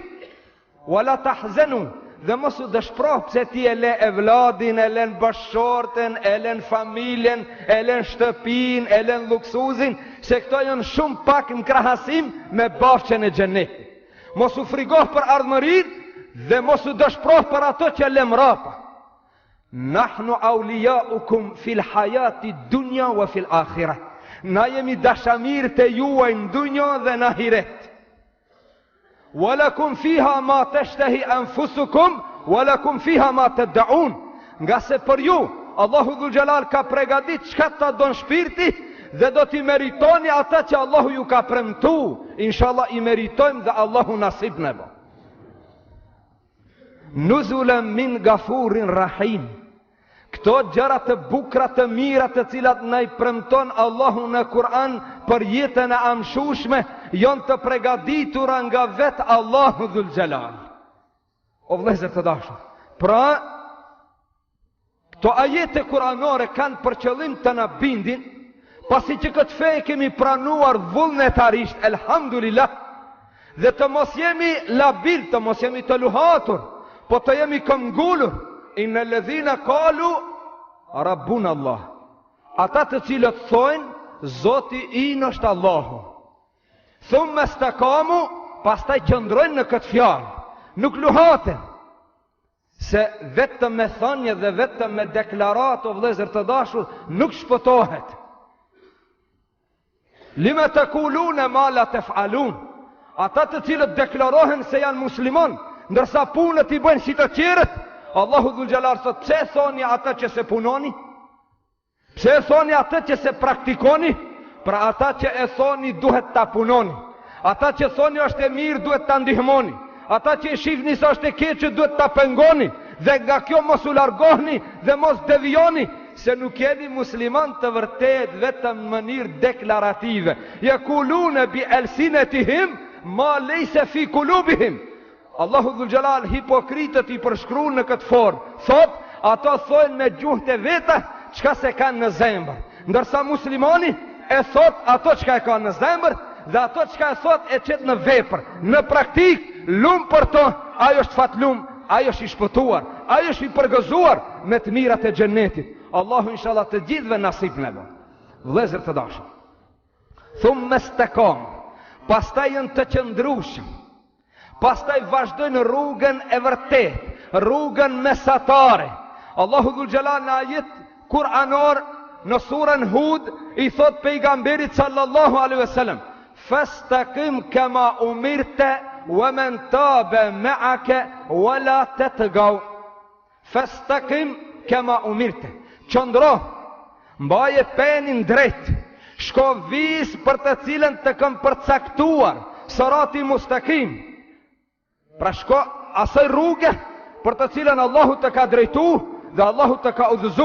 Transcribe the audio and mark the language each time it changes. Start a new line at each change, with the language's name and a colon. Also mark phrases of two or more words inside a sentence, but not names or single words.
Arabic: ولا تحزنوا,
Albanian: dhe mos u dëshproh pse ti e le evladin, e len bashorten, e len familjen, e len shtëpin, e len luksuzin, se këto janë shumë pak në krahasim me bafqen e xhenetit. Mos u frigoh për ardhmërin dhe mos u dëshproh për ato që le mrapa.
Arabic: نحن أولياؤكم في الحياة الدنيا وفي الآخرة.
Albanian: Na jemi dashamir të juaj në dunjë dhe në ahiret.
Arabic: ولكم فيها ما تشتهي أنفسكم ولكم فيها ما تدعون.
Albanian: Nga se për ju Allahu Dhul Jalal ka përgatit çka ta don shpirti dhe do t'i meritoni ata që Allahu ju ka premtu. Inshallah i meritojmë dhe Allahu nasib në bo.
Arabic: نزلا من غفور رحيم.
Albanian: Këto gjëra të bukra të mira të cilat na i premton Allahu në Kur'an për jetën e amshushme, janë të përgatitura nga vetë Allahu Dhul Jalal. O vëllezër të dashur, pra këto ajete kuranore kanë për qëllim të na bindin, pasi që këtë fe e kemi pranuar vullnetarisht, elhamdulillah, dhe të mos jemi labil, të mos jemi të luhatur, po të jemi këmbgulur.
Arabic: إن الذين قالوا ربنا الله.
Albanian: Ata të cilët thojnë Zoti inë është Allahu.
Arabic: ثم استقاموا,
Albanian: pastaj qëndrojnë në këtë fjalë. Nuk luhaten. Se vetëm me thënie dhe vetëm me deklaratë, o vëllezër të dashur, nuk shpëtohet.
Arabic: لم تقولون ما لا تفعلون.
Albanian: Ata të cilët deklarohen se janë musliman, ndërsa punët i bëjnë si të tjerët, Allahu Dhul Jalal thot, pse thoni ata që se punoni? Pse thoni ata që se praktikoni? Pra ata që e thoni duhet ta punoni. Ata që thoni është e mirë duhet ta ndihmoni. Ata që e shihni se është e keqë duhet ta pengoni. Dhe nga kjo mos u largohni dhe mos devijoni, se nuk jeni musliman të vërtet vetëm në mënyrë deklarative.
Arabic: يقولون بألسنتهم ما ليس في قلوبهم.
Albanian: Allahu Dhul Jalal hipokritët i përshkruan në këtë formë. Thot, ato thojnë me gjuhë të veta çka se kanë në zemër. Ndërsa muslimani e thot ato çka e kanë në zemër dhe ato çka e thot e çet në vepër. Në praktik, lum për to, ajo është fatlum, ajo është i shpëtuar, ajo është i përgëzuar me të mirat e xhenetit. Allahu inshallah të gjithëve nasip në bë. Vëllezër të dashur.
Arabic: ثم استقام.
Albanian: Pastaj janë të qëndrueshëm. Pastaj vazhdojnë rrugën e vërtet, rrugën mesatare. Allahu Dhul Jalal në ajet kuranor në surën Hud i thot pejgamberit
Arabic: صلى الله عليه وسلم, فاستقم كما أمرت ومن تاب معك ولا تطغوا. فاستقم كما أمرت.
Albanian: Qëndro, mbaje penin drejt, shko vis për të cilën të kam përcaktuar,
Arabic: صراط مستقيم.
Albanian: Pra shko asaj rrugë për të cilën Allahu të ka drejtu dhe Allahu të ka udhëzu.